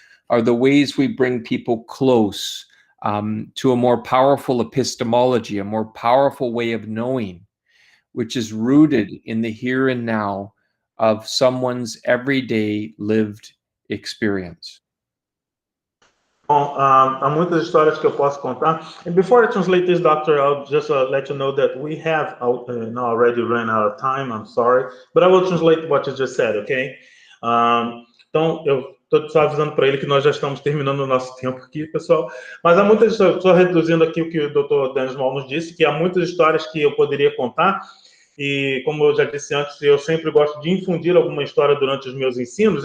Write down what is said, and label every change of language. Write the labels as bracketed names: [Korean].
[English] are the ways we bring people close to a more powerful epistemology, a more powerful way of knowing, which is rooted in the here and now of someone's everyday lived experience. [Portuguese] Bom, há muitas histórias que eu posso contar. [English] And before I translate this, Doctor, I'll just let you know that we have now already run out of time. I'm sorry, but I will translate what you just said, okay? [Portuguese] Então, eu estou só avisando para ele que nós já estamos terminando o nosso tempo aqui, pessoal. Mas há muitas histórias, só reduzindo aqui o que o Dr. Dan Small nos disse, que há muitas histórias que eu poderia contar. E, como eu já disse antes, eu sempre gosto de infundir alguma história durante os meus ensinos.